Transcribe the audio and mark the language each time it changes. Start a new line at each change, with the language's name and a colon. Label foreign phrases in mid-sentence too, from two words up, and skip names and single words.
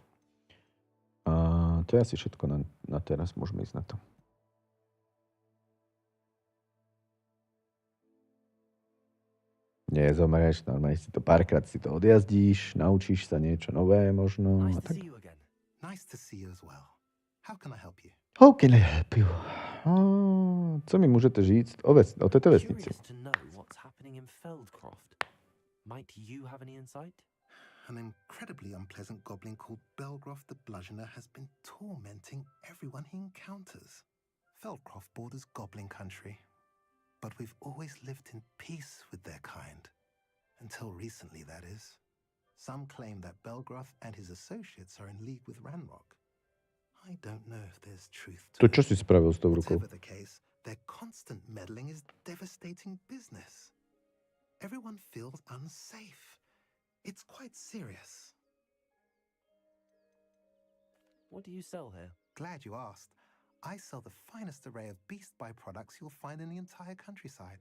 Slovak: A to je asi všetko na teraz. Môžeme ísť na to. Nie, zomerieš, normálne si to párkrát si to odjazdíš, naučíš sa niečo nové možno.
English: Nice to see you again. Nice to see you as well. How can I help you? How can I help you?
Czech: Co mi môžete říct o tejto vesnici?
English: Might you have any insight? An incredibly unpleasant goblin called Belgroth the Bludgeoner has been tormenting everyone he encounters. Feldcroft borders goblin country, but we've always lived in peace with their kind. Until recently, that is. Some claim that Belgroth and his associates are in league with Ranrock. I don't know if there's truth to to
Slovak: čo si spravil s tou rukou?
English: Whatever the case, their constant meddling is devastating business. Everyone feels unsafe. It's quite serious. What do you sell here? Glad you asked. I sell the finest array of beast byproducts you'll find in the entire countryside.